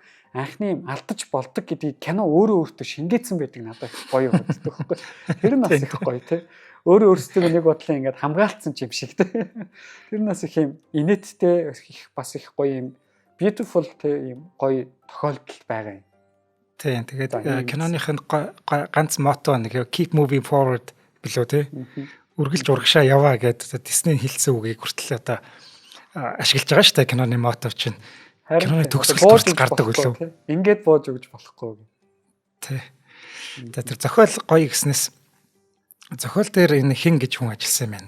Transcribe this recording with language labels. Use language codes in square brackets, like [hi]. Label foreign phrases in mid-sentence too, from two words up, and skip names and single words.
[mn] Анхны юм алдаж болдог гэдгийг кино өөрөө өөртөө шингээсэн байдаг надад гоё боддог байхгүй. Тэр нь бас их гоё тий. Өөрөө өөрсдөө нэг бодлоо ингээд хамгаалцсан юм шиг тий. Тэр нь бас их юм инээдтэй их бас их гоё юм beautiful те юм гоё тохиолдол байгаа юм. Тийм. Тэгээд киноныхын ганц мото нэг [en] keep moving forward [mn] билүү те. Үргэлж урагшаа яваа гэдэг Disney хэлсэн үгийг хүртэл одоо ашиглаж байгаа шүү дээ киноны мото чинь. Киноны төгсгөл хүртэл гардаг үлээ. Ингээд бууж өгч болохгүй. Тий. Тэр зохиол гоё гэснээс зохиол дээр энэ хин гэж хүн ажилласан юм байна.